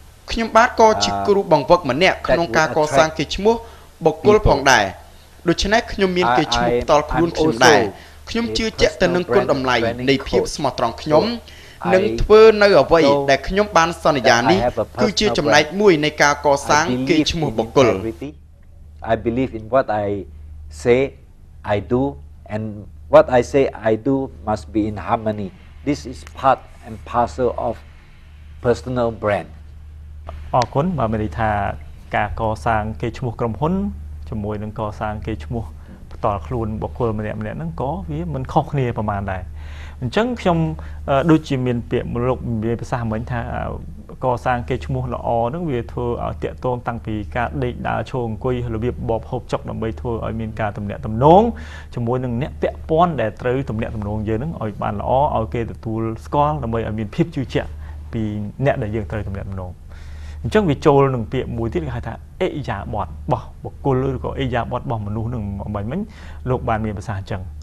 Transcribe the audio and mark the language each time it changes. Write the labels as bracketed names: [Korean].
[Khmer] ខ្ញុំបាទក៏ជាគ្រូបង្វឹកម្នាក់ក្នុងការកសាងកេរ្តិ៍ឈ្មោះបុគ្គលផងដែរដូច្នេះខ្ញុំមានកេរ្តិ៍ឈ្មោះផ្ទាល់ខ្លួនខ្ញុំដែរខ្ញុំជឿជាក់ទៅនឹងគុណតម្លៃនៃភាពស្មោះត្រង់ខ្ញុំនឹងធ្វើនៅអ្វីដែលខ្ញុំបានសន្យានេះគឺជាចំណែកមួយនៃការកសាងកេរ្តិ៍ឈ្មោះបុគ្គល [English] I believe in what I say I do and what I say I do must be in harmony. This is part and parcel of personal brand. [Khmer] អរគុណបាទមានន័យថាការកសាងកេរ្តិ៍ឈ្មោះក្រុមហ៊ុនជាមួយនឹងកសាងកេរ្តិ៍ឈ្មោះផ្ទាល់ខ្លួនបុគ្គលម្នាក់ៗហ្នឹងក៏វាមិនខុសគ្នាប្រហែលដែរអញ្ចឹងខ្ញុំដូចជាមានពាក្យលោកនិយាយភាសាមិញថា កសាងកេរ្តិ៍ឈ្មោះល្អហ្នឹងវាធ្វើឲ្យតាក់ទងតាំងពីការដេកដើរឈរអង្គុយរបៀបបបហូបចុកដើម្បីធ្វើឲ្យមានការទំនាក់ទំនងជាមួយនឹងអ្នកពាក់ព័ន្ធដែលត្រូវទំនាក់ទំនងយើងហ្នឹងឲ្យបានល្អឲ្យគេទទួលស្គាល់ដើម្បីឲ្យមានភាពជឿជាក់ពីអ្នកដែលយើងត្រូវទំនាក់ទំនងអញ្ចឹងវាចូលនឹងពាក្យមួយទៀតគេហៅថាអិយាបថរបស់បុគ្គលឬក៏អិយាបថរបស់មនុស្សនឹងមិញលោកបានមានភាសាអញ្ចឹង